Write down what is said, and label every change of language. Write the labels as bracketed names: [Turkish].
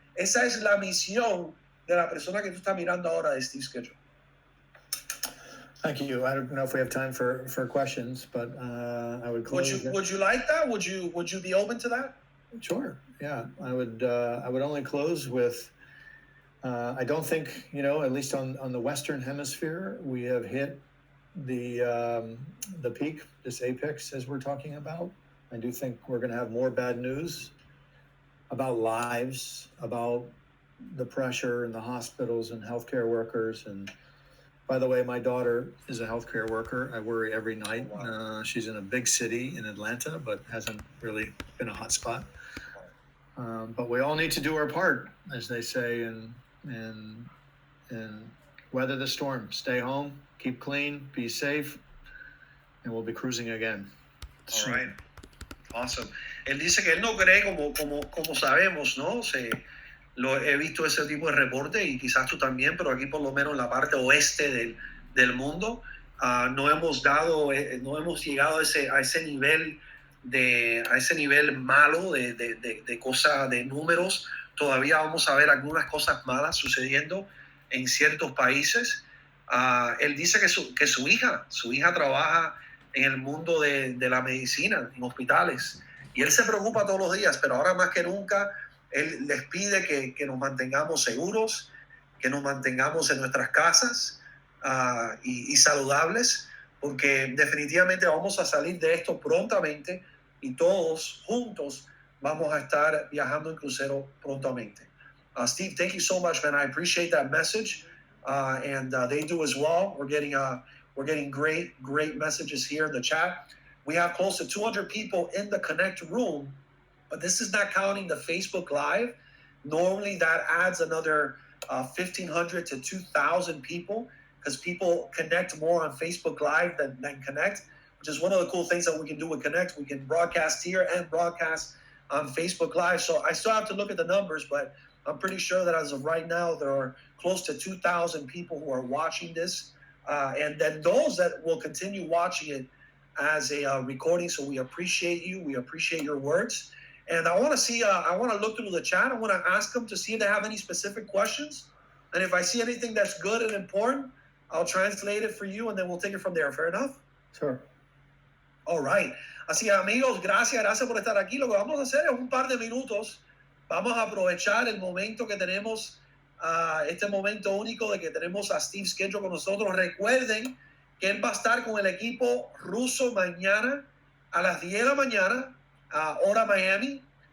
[Spanish] Esa es la misión de la persona que tú estás mirando ahora de Steve Schedule. [English] Thank you. I don't know if we have time for questions, but I would close. Would you like that? Would you be open to that? Sure. Yeah, I would only close with. I don't think, at least on the Western Hemisphere, we have hit the peak, this apex, as we're talking about. I do think we're going to have more bad news about lives, about the pressure in the hospitals and healthcare workers. And by the way, my daughter is a healthcare worker. I worry every night. Wow. She's in a big city in Atlanta, but hasn't really been a hot spot. But we all need to do our part, as they say, and weather the storm. Stay home, keep clean, be safe, and we'll be cruising again. All right. Awesome. [Spanish] Él dice que él no cree como sabemos, ¿no? He visto ese tipo de reporte y quizás tú también, pero aquí por lo menos en la parte oeste del mundo no hemos llegado a ese nivel malo de cosas, de números. Todavía vamos a ver algunas cosas malas sucediendo en ciertos países. Él dice que su hija trabaja en el mundo de la medicina, en hospitales, y él se preocupa todos los días, pero ahora más que nunca él les pide que nos mantengamos seguros, que nos mantengamos en nuestras casas y saludables, porque definitivamente vamos a salir de esto prontamente y todos juntos vamos a estar viajando en crucero prontamente. [English] Steve, thank you so much, man. I appreciate that message, and they do as well. We're getting great messages here in the chat. We have close to 200 people in the Connect room, but this is not counting the Facebook Live. Normally that adds another 1,500 to 2,000 people, because people connect more on Facebook Live than Connect, which is one of the cool things that we can do with Connect. We can broadcast here and broadcast on Facebook Live. So I still have to look at the numbers, but I'm pretty sure that as of right now, there are close to 2,000 people who are watching this. And then those that will continue watching it as a recording. So we appreciate you. We appreciate your words. And I want to look through the chat. I want to ask them to see if they have any specific questions. And if I see anything that's good and important, I'll translate it for you, and then we'll take it from there. Fair enough? Sure. All right. [Spanish] Así que, amigos, gracias por estar aquí. Lo que vamos a hacer es un par de minutos. Vamos a aprovechar el momento que tenemos, este momento único de que tenemos a Steve Schedule con nosotros. Recuerden que él va a estar con el equipo ruso mañana a las 10 de la mañana, hora Miami.